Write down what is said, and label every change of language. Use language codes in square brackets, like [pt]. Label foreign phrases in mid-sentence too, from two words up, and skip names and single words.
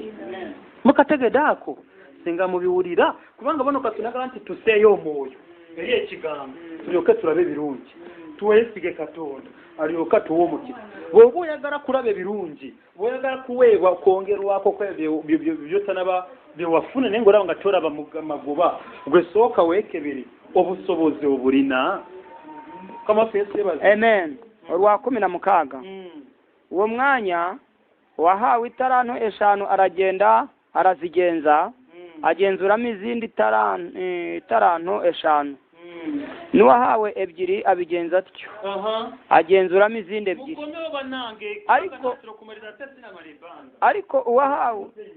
[lg] mukategedde ako singa mubiwulira kubanga bano katonda agala nti tuseeyo omwoyo eriye kigambo turyoke turabe birungi tuwesige katonda aliyoka tuwomukira wowe oyagala kulabe birungi oyagala kuweebwa kwongerwako byotanaba byewafuna naye ng'olaba nga tolaba magoba gwe sooka weekebere obusobozi obulina [rw] amen olwa 16 uwo mwanya wahawe itaranto 5 aragenda arazigenza agenzuramo izindi taranto 5 n'uwahawe 2 abigenza atyo agenzuramo izindi 2 ariko uwahawe